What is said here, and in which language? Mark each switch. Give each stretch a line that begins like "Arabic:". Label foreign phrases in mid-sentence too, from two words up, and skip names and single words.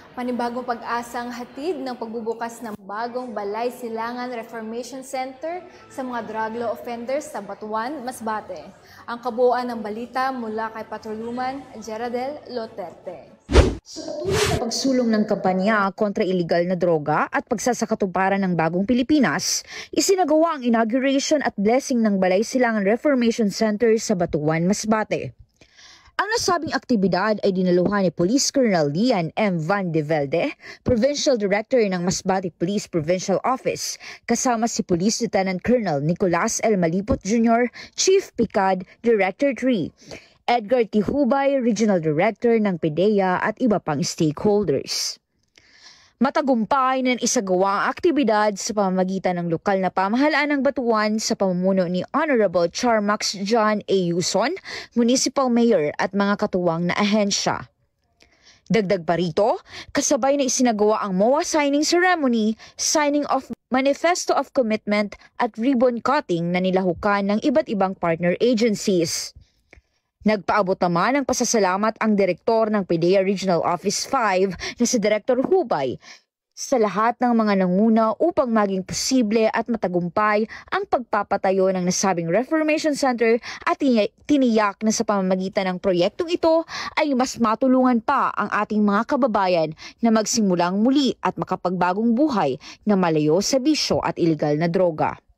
Filipino: Panibagong pag-asang hatid ng pagbubukas ng bagong Balay Silangan Reformation Center sa mga
English: drug law offenders
Filipino: sa Batuan, Masbate. Ang kabuuan ng balita mula kay Patrolwoman Jeradel Loterte. Sa patuloy na pagsulong ng kampanya kontra iligal na droga at pagsasakatuparan ng bagong Pilipinas, isinagawa ang inauguration at blessing ng Balay Silangan Reformation Center sa Batuan, Masbate. Ang nasabing aktibidad ay dinaluhan ni Police Colonel Lian M. Van de Velde, Provincial Director ng Masbate Police Provincial Office, kasama si Police Lieutenant Colonel Nicolas L. Malipot Jr., Chief Picad, Director 3, Edgar Tihubay, Regional Director ng PDEA at iba pang stakeholders. Matagumpay na isagawa ang aktibidad sa pamamagitan ng lokal na pamahalaan ng Batuan sa pamumuno ni Honorable Charmax John A. Yuson, Municipal Mayor at mga katuwang na ahensya. Dagdag pa rito, kasabay na isinagawa ang
English: MOA signing ceremony, signing of Manifesto of Commitment
Filipino: at
English: ribbon cutting
Filipino: na nilahukan ng iba't ibang
English: partner agencies.
Filipino: Nagpaabot naman ng pasasalamat ang direktor ng PDEA Regional Office 5 na si Director Hubay sa lahat ng mga nanguna upang maging posible at matagumpay ang pagpapatayo ng nasabing Reformation Center at tiniyak na sa pamamagitan ng proyektong ito ay mas matulungan pa ang ating mga kababayan na magsimulang muli at makapagbagong buhay na malayo sa bisyo at iligal na droga.